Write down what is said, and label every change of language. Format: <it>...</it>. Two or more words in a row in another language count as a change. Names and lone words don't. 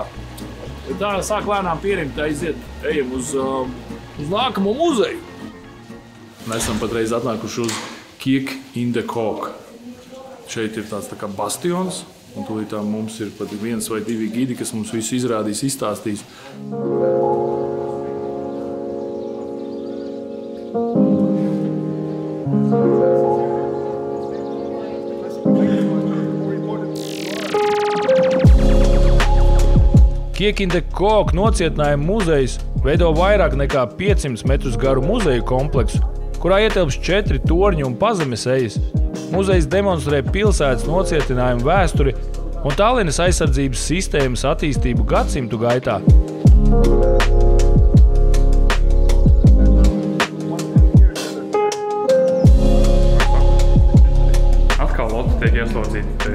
<lv>Tā sāk lēnām pierimt, aiziet, ejam uz nākamo muzeju. Mēs esam patreiz atnākuši uz Kirk in the Cock. Šeit ir tāds tā kā bastions, un tūlītā mums ir pat 1 vai 2 gidi, kas mums visu izrādīs, izstāstīs. Kirk in the Cock nocietinājuma muzejs veido vairāk nekā 500 metrus garu muzeju kompleksu, kurā ietilpst 4 torņi un pazemes ejas. Muzejs demonstrē pilsētas nocietinājumu vēsturi un Tallinas aizsardzības sistēmas attīstību gadsimtu gaitā. Atkal Lotte tiek ieslodzīta.</lv>